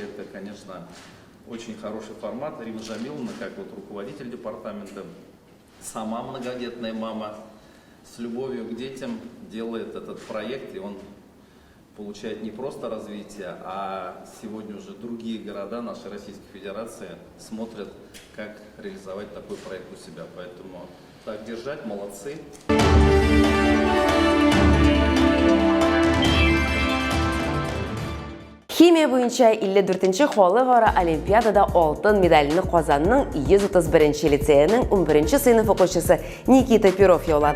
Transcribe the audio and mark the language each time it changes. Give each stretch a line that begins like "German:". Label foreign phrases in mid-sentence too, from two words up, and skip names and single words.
Russian: Это, конечно, очень хороший формат. Рима Жамиловна, как вот руководитель департамента, сама многодетная мама, с любовью к детям делает этот проект, и он получает не просто развитие, а сегодня уже другие города нашей Российской Федерации смотрят, как реализовать такой проект у себя. Поэтому так держать, молодцы.
Tatar: Химия буенча 54-нче халыкара олимпиадада алтын медальны Казанның 131-нче лицейның 11-нче сыйныф укучысы Никита Перов яулады.